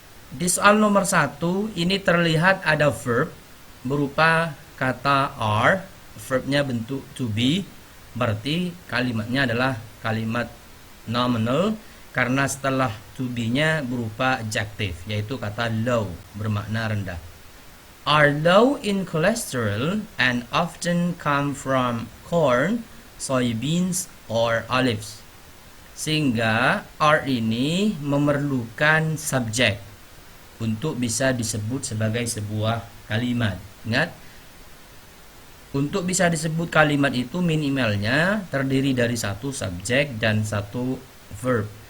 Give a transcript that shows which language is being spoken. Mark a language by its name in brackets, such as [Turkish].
[Indonesian] Di soal nomor 1 ini terlihat ada verb berupa kata are, verbnya bentuk to be, berarti kalimatnya adalah kalimat nominal karena setelah to be nya berupa adjective, yaitu kata low, bermakna rendah. [English] Are low in cholesterol and often come from corn, soybeans, or olives. [Indonesian] Sehingga are ini memerlukan subjek untuk bisa disebut sebagai sebuah kalimat. Ingat, untuk bisa disebut kalimat itu minimalnya terdiri dari satu subjek dan satu verb.